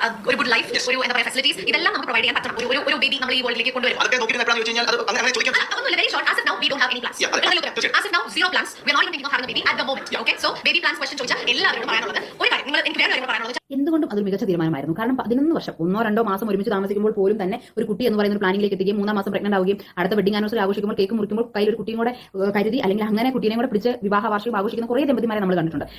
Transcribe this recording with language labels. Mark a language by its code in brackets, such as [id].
[ml] ഒരു good life, ഒരു എന്താ പറയുക ഫെസിലിറ്റീസ് ഇതെല്ലാം നമുക്ക് പ്രൊവൈഡ് ചെയ്യാൻ പറ്റും. ഒരു ബേബി നമ്മൾ ഈ വേൾഡിലേക്ക് കൊണ്ടുവരും. അതൊക്കെ നോക്കി എപ്പോഴാണ് ചോദിച്ചു കഴിഞ്ഞാൽ അത് അങ്ങനെ ചോദിക്കാം. [en] അതൊന്നുമില്ല, very short. As of now we don't have any plans. As of now zero plans. We are not even thinking of having a baby at the moment. Okay, so baby plans question [ml] ചോദിച്ചാൽ എല്ലാവരോടും പറയാനുള്ളത് ഒരു കാര്യം, നിങ്ങൾ എനിക്ക് വേറെ കാര്യം പറയാനുള്ളത് എന്തുകൊണ്ടും അതൊരു മികച്ച തീരുമാനമായിരുന്നു. കാരണം 11 വർഷം 1-2 മാസം ഒരുമിച്ച് താമസിക്കുമ്പോൾ പോലും തന്നെ ഒരു കുട്ടി എന്ന് പറയുന്ന ഒരു പ്ലാനിംഗിലേക്ക് എത്തുകയും 3-ാം മാസം പ്രഗ്നന്റ് ആവുകയും അടുത്ത വെഡിങ് ആനിവേഴ്സറി ആഘോഷിക്കുമ്പോൾ കേക്ക് മുറിക്കുമ്പോൾ കയ്യിൽ ഒരു കുട്ടിയും കൂടെ കരുതി അല്ലെങ്കിൽ അങ്ങനെ കുട്ടീനെ കൂടെ പിടിച്ച് വിവാഹ വാർഷികം ആഘോഷിക്കുന്ന കുറേ ദമ്പതിമാരെ നമ്മൾ കണ്ടിട്ടുണ്ട്.